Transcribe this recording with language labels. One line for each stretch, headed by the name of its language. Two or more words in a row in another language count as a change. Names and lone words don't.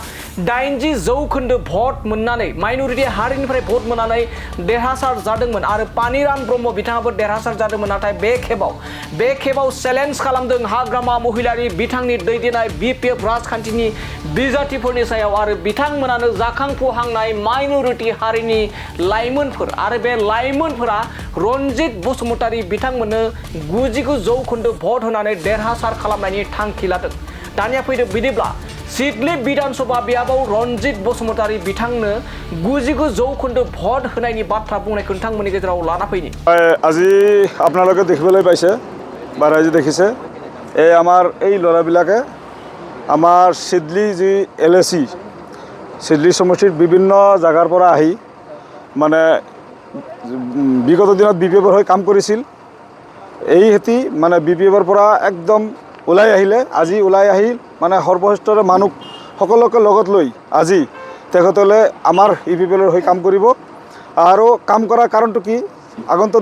Bodo: 80% भट मोननानै माइनरिटी हारिनिफ्राय भट मोननानै देरहासार जादोंमोन आरो पानिराम ब्रह्म बिथाङाबो देरहासार जादोंमोन नाथाय बे खेबाव चेलेन्ज खालामदों हाग्रामा महिलारी बिथांनि दैदेननाय बिपिएफ राजखान्थिनि बिजाथिफोरनि सायाव आरो बिथांमोनानो जाखांफुहांनाय माइनरिटी हारिनि लाइमोनफोर आरो बे लाइमोनफोरा रनजित बसुमतारी बिथांमोननो 99% भट होनानै देरहासार खालामनायनि थांखि लादों। दानिया फैदो बिदिब्ला सिडली विधानसभा बियाबाव रनजित बसुमतारी बिथांनो 99% भट होनायनि बाथ्रा बुंनायखौ नोंथांमोननि गेजेराव लाना फैनि
Assamese: আজি আপোনালোকে দেখিবলৈ পাইছে বা ৰাইজে দেখিছে এই আমাৰ এই ল'ৰাবিলাকে আমাৰ সিডলি যি এলএসি সিডলি সমষ্টিৰ বিভিন্ন জাগাৰ পৰা আহি মানে বিগত দিনত বিপিএফৰ হৈ কাম কৰিছিল এই হেতি মানে বিপিএফৰ পৰা একদম ওলাই আহিলে আজি ওলাই আহিল মানে সৰ্বশ্ৰেষ্ঠ মানুহ সকলোকে লগত লৈ আজি তেখেতলে আমাৰ ইপিএফৰ হৈ কাম কৰিব আৰু কাম কৰাৰ কাৰণটো কি আগন্তুক